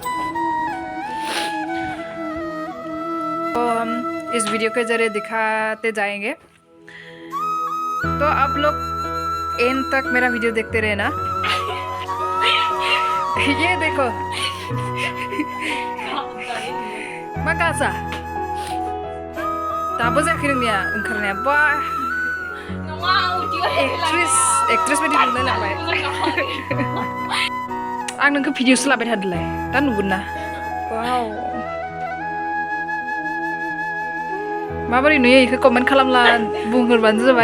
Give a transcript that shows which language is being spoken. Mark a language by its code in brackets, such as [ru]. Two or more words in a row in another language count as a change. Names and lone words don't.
[hi] तो हम इस वीडियो के जरिए दिखाते जाएंगे, तो आप लोग एंड तक मेरा वीडियो देखते रहना। ये देखो [brx] Makasa Tapo जायाखै नोंनिया ओंखारनाया बा एक्ट्रेस बायदि नुलाय लांबाय। आं नोंखौ भिडिअसो लाबाय थादोलाय, दा नुगोन ना? वाव माबोरै नुयो इखौ कमेन्ट खालामला बुंहरबानो जाबाय।